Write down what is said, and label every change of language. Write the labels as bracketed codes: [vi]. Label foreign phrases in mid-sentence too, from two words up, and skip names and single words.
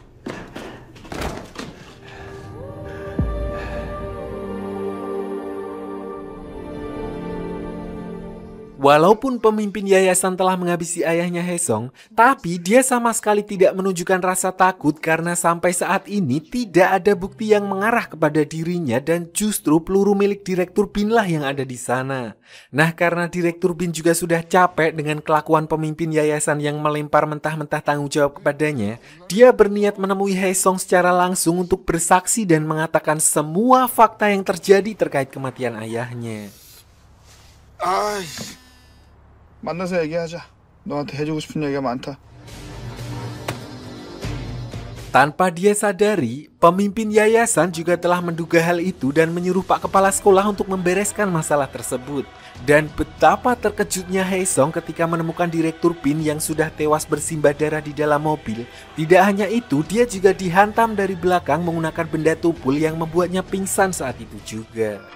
[id] Walaupun pemimpin yayasan telah menghabisi ayahnya Haesong, tapi dia sama sekali tidak menunjukkan rasa takut karena sampai saat ini tidak ada bukti yang mengarah kepada dirinya dan justru peluru milik Direktur Bin lah yang ada di sana. Nah, karena Direktur Bin juga sudah capek dengan kelakuan pemimpin yayasan yang melempar mentah-mentah tanggung jawab kepadanya, dia berniat menemui Haesong secara langsung untuk bersaksi dan mengatakan semua fakta yang terjadi terkait kematian ayahnya. [ko] 만나서 얘기하자. 너한테 해주고 싶은 얘기가 많다. [id] Tanpa dia sadari, pemimpin yayasan juga telah menduga hal itu dan menyuruh Pak Kepala Sekolah untuk membereskan masalah tersebut. Dan betapa terkejutnya Haesong ketika menemukan Direktur PIN yang sudah tewas bersimbah darah di dalam mobil. Tidak hanya itu, dia juga dihantam dari belakang menggunakan benda tumpul yang membuatnya pingsan saat itu juga.